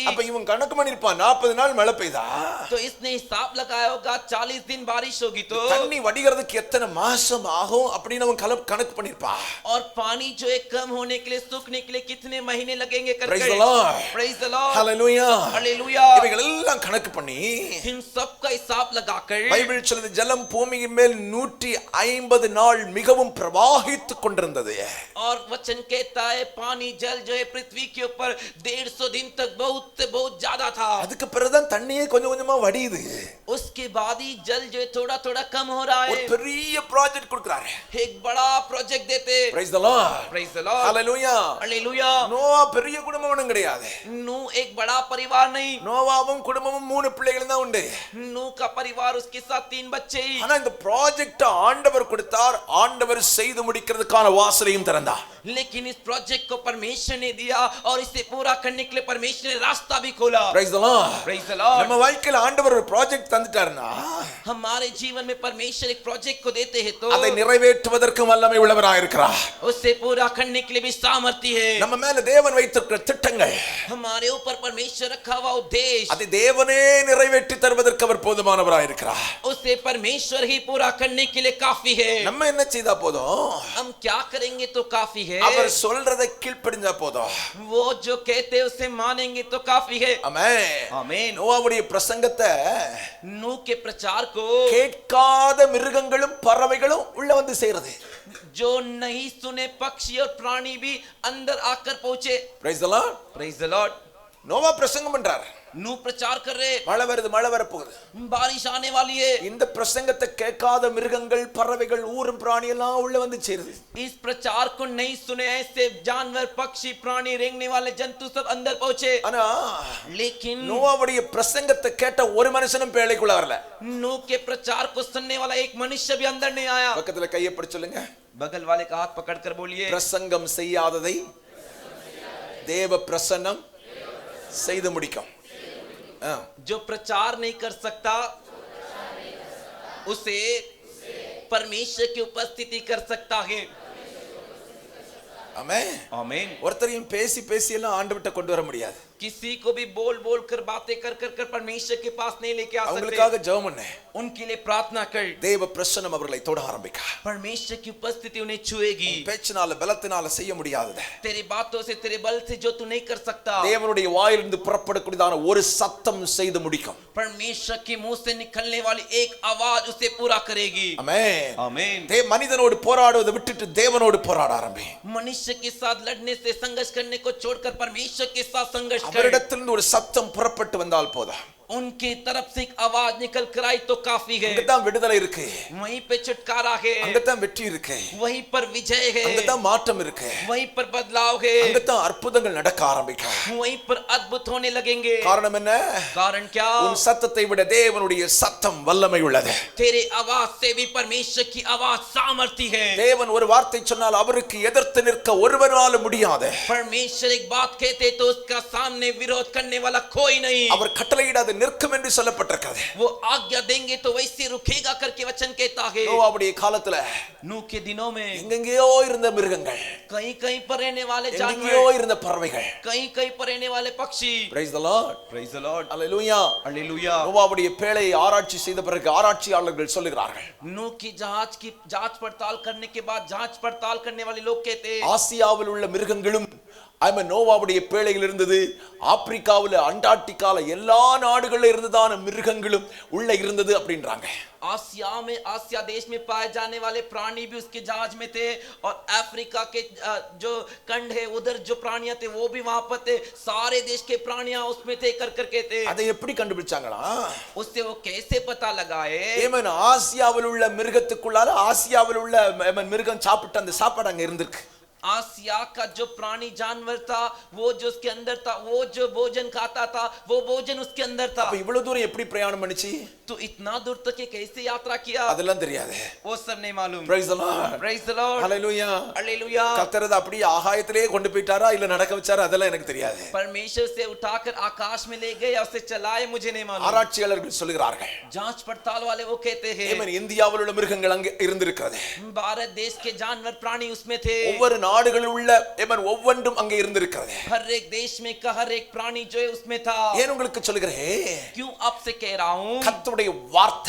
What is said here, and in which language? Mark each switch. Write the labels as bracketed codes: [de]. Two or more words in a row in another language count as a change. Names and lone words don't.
[ta] அப்ப இவன் கணக்கு பண்ணிருப்பான், 40 நாள் மழை பெய்தா [hi] तो इसने हिसाब लगाया होगा 40 दिन बारिश होगी तो [ta] தண்ணி வடிகிறதுக்கு எத்தனை மாசம் ஆகும் அப்படின்னு அவன் கணக்கு பண்ணிருப்பான். [hi] और पानी जो है कम होने के लिए, सूखने के लिए कितने महीने लगेंगे कर [en] Praise the Lord. Praise the Lord. Hallelujah. [hi] हालेलुया। [ta] இவைகள் எல்லாம் கணக்கு பண்ணி [hi] इन सब का हिसाब लगाकर [ta] பைபிள் சொல்லுது ஜலம் பூமியின் மேல் 150 நாள் மிகவும் பிரவாகித்துக் கொண்டிருந்தது. [hi] और वचन कहता है पानी जल जो है पृथ्वी के ऊपर 150 दिन तक बहुत ज्यादा था। [ta] அதுக்கு பிறகுதான் தண்ணியே கொஞ்சம் கொஞ்சமா வடியுது. [hi] उसके बाद ही जल जो है थोड़ा थोड़ा कम हो रहा [ta] ஒரு [hi] है। [ta] பெரிய ப்ராஜெக்ட் கொடுக்கறாரு. [hi] एक बड़ा प्रोजेक्ट देते। [en] Praise the Lord. Praise the Lord. Hallelujah. [hi] हालेलुया। [ta] நோவா பெரிய குடும்பம் ஒண்ணும் கிடையாது. [hi] नूह एक बड़ा परिवार नहीं, [ta] நோவாவும் குடும்பமும் 3 பிள்ளைகள் தான் உண்டு. [hi] नूह का परिवार उसके साथ 3 बच्चे ही। [ta] ஆனா இந்த ப்ராஜெக்ட் ஆண்டவர் கொடுத்தார், ஆண்டவர் செய்து முடிக்கிறதுக்கான வாசலையும் திறந்தார். [hi] लेकिन इस प्रोजेक्ट को परमेश्वर ने दिया और इसे पूरा करने के लिए परमेश्वर ने रास्ता भी खोला। [en] Praise the Lord. Praise the Lord. [ta] நம்ம வாழ்க்கையில ஆண்டவர் ஒரு ப்ராஜெக்ட் தந்துட்டாருன்னா [hi] हमारे जीवन में परमेश्वर एक प्रोजेक्ट को देते हैं तो [ta] அதை நிறைவேற்றுவதற்கு வல்லமை உள்ளவராய் இருக்கிறார். [hi] उसे पूरा करने के लिए भी सामर्थ्य है। [ta] நம்ம மேல தேவன் வைத்திருக்கிற திட்டங்கள், [hi] हमारे ऊपर परमेश्वर रखा हुआ उद्देश्य, [ta] அதை தேவனே நிறைவேற்றி தருவதற்கு அவர் போதுமானவராய் இருக்கிறார். [hi] उसे परमेश्वर ही पूरा करने के लिए काफी है। [ta] நம்ம என்ன செய்தா போதும்? [hi] हम क्या करेंगे तो काफी है। [ta] அவர் சொல்றதை கீழ்ப்படிஞ்சா போதும். [hi] वो जो कहते हैं उसे मानेंगे तो काफी है। [ta] ஆமென். [hi] आमीन। [ta] நோவாவுடைய பிரசங்கத்தை [hi] नूह के प्रचार को [ta] கேட்காத மிருகங்களும் பறவைகளும் உள்ள வந்து சேருது. [hi] जो नहीं सुने पक्षी और प्राणी भी अंदर आकर पहुंचे। [en] Praise the Lord. Praise the Lord. [ta] நோவா பிரசங்கம் பண்றார். [hi] नूह प्रचार कर रहे, [ta] மழை வருது, மழை வரப்போகுது. [hi] बारिश आने वाली है। [ta] இந்த பிரசங்கத்தை கேட்காத மிருகங்கள், பறவைகள், ஊரும் பிராணி எல்லாம் உள்ள வந்து சேருது. [hi] इस प्रचार को नहीं सुने ऐसे जानवर, पक्षी, प्राणी, रेंगने वाले जंतु सब अंदर पहुंचे। [ta] ஆனா [hi] लेकिन [ta] நோவாவுடைய பிரசங்கத்தை கேட்ட ஒரு மனுஷனும் பேழைக்குள்ள வரல. [hi] नूह के प्रचार को सुनने वाला एक मनुष्य भी अंदर नहीं आया। [ta] பக்கத்துல கையை பிடிச்சு சொல்லுங்க, [hi] बगल वाले का हाथ पकड़कर बोलिए, [ta] பிரசங்கம் செய்யாததை தேவ பிரசன்னம் செய்து முடிக்கும். [hi] जो प्रचार नहीं कर सकता उसे परमेश्वर की उपस्थिति कर सकता है। [ta] ஆமென். [hi] आमीन। [ta] ஒருத்தரையும் பேசி பேசி எல்லாம் ஆண்டவர்ட்ட கொண்டு வர முடியாது. [hi] किसी को भी बोल बोल कर बातें कर कर कर परमेश्वर के पास नहीं लेके आ सकते। [ta] அவங்களுக்காக ஜெபம் பண்ணு. [hi] उनके लिए प्रार्थना कर, [ta] தேவ பிரசன்னம் அவர்களை தொட ஆரம்பிக்க. [hi] परमेश्वर की उपस्थिति उन्हें छुएगी। [ta] பேச்சினால பலத்தினால செய்ய முடியாதது [hi] तेरी बातों से, तेरे बल से जो तू नहीं कर सकता, [ta] தேவனுடைய வாயிலிருந்து புறப்படக்கூடியதான ஒரு சத்தம் செய்து முடிக்கும். [hi] परमेश्वर के मुंह से निकलने वाली एक आवाज उसे पूरा करेगी। [ta] ஆமென். [hi] आमीन। [ta] மனிதனோடு போராடுவதை விட்டுட்டு தேவனோடு போராட ஆரம்பி. [hi] मनुष्य के साथ लड़ने से, संघर्ष करने को छोड़कर परमेश्वर के साथ संघर्ष कर। [ta] அவரிடத்திலிருந்து ஒரு சத்தம் புறப்பட்டு வந்தால் போதும். [hi] उनकी तरफ से एक आवाज निकल कर आई तो काफी है। [ta] அங்கதான் விடுதலை இருக்கு, [hi] वहीं पे छुटकारा है, [ta] அங்கதான் வெற்றி இருக்கு, [hi] वहीं पर विजय है, [ta] அங்கதான் மாற்றம் இருக்கு, [hi] वहीं पर बदलाव है, [ta] அங்கதான் அற்புதங்கள் நடக்க ஆரம்பிக்கும். [hi] वहीं पर अद्भुत होने लगेंगे। [ta] காரணம் என்ன? [hi] कारण क्या? [ta] உன் சத்தத்தை விட தேவனுடைய சத்தம் வல்லமை உள்ளது. [hi] तेरे आवाज से भी परमेश्वर की आवाज सामर्थ्य है। [ta] தேவன் ஒரு வார்த்தை சொன்னால் அவருக்கு எதிர்த்து நிற்க ஒருவனால முடியாது. [hi] परमेश्वर एक बात कहते तो उसका सामने विरोध करने वाला कोई नहीं। [ta] அவர் கட்டளையிடாத நிற்கும் என்று சொல்லப்பட்டிருக்கிறது. [hi] वो आज्ञा देंगे तो वैसे रुकेगा करके वचन कहता है. [ta] நோவாவுடைய காலத்துல [hi] नूह के दिनों में [ta] எங்கெங்கேயோ இருந்த மிருகங்கள், [hi] कहीं कहीं पर रहने वाले [ta] எங்கெங்கேயோ [hi] जानवर, [ta] இருந்த பறவைகள். [hi] कहीं कहीं पर रहने वाले पक्षी. [en] Praise the Lord. Praise the Lord. Hallelujah. Hallelujah. [ta] நோவாவுடைய பேழையை ஆராய்ச்சி செய்த பிறகு ஆராய்ச்சியாளர்கள் சொல்லுகிறார்கள், [hi] नूह की जहाज की जांच पड़ताल करने के बाद जांच पड़ताल करने वाले लोग कहते हैं [ta] ஆசியாவில் உள்ள மிருகங்களும் நோவாவுடைய பேழையில் இருந்தது. ஆப்பிரிக்காவில், அண்டார்டிகால எல்லா நாடுகளில் இருந்ததான மிருகங்களும் உள்ள இருந்தது அப்படின்றாங்க. [hi] आसिया देश में पाए जाने वाले प्राणी भी उसके जहाज में थे, और अफ्रीका के जो खंड है उधर जो प्राणियां थे वो भी वहां पर थे. सारे देश के प्राणियां उसमें थे करके थे. [ta] அதை எப்படி கண்டுபிடிச்சாங்களா? [hi] उससे वो कैसे पता लगाए? [ta] ஆசியாவில் உள்ள மிருகத்துக்குள்ளால ஆசியாவில் உள்ள மிருகம் சாப்பிட்ட அந்த சாப்பாடு அங்க இருந்திருக்கு. [hi] आसिया का जो प्राणी जानवर था, वो जो उसके अंदर था, वो जो भोजन खाता था, वो भोजन उसके अंदर था. [ta] அப்ப இவ்வளவு தூரம் எப்படி பிரயாணம் பண்ணிச்சு? [hi] तो इतना दूर तक कैसे यात्रा किया? [ta] அதெல்லாம் தெரியாது. [hi] वो सब नहीं मालूम. [en] Praise the Lord. Praise the Lord. Hallelujah. Hallelujah. [ta] கர்த்தர் அப்படியே ஆகாயத்திலே கொண்டு போயிட்டாரா இல்ல நடக்க வச்சாரா அதெல்லாம் எனக்கு தெரியாது. [hi] परमेश्वर से उठाकर आकाश में ले गए या उसे चलाए मुझे नहीं मालूम. [ta] ஆராய்ச்சியாளர்கள் சொல்லுகிறார்கள், [hi] जांच पड़ताल वाले वो कहते हैं [ta] இந்தியாவில் உள்ள மிருகங்கள் அங்கே இருந்திருக்கிறது. [hi] भारत देश के जानवर प्राणी उसमें थे. [ta] ஒவ்வொரு நாடுகளில் உள்ள ஒவ்வொன்றும் அங்கே இருந்திருக்கிறது. [hi] हर एक देश में का हर एक प्राणी जो है उसमें था. [ta] ஏன் உங்களுக்கு சொல்லுகிறேன்? [hi] क्यों आपसे कह रहा हूं? [ta] கர்த்தருடைய வார்த்தை,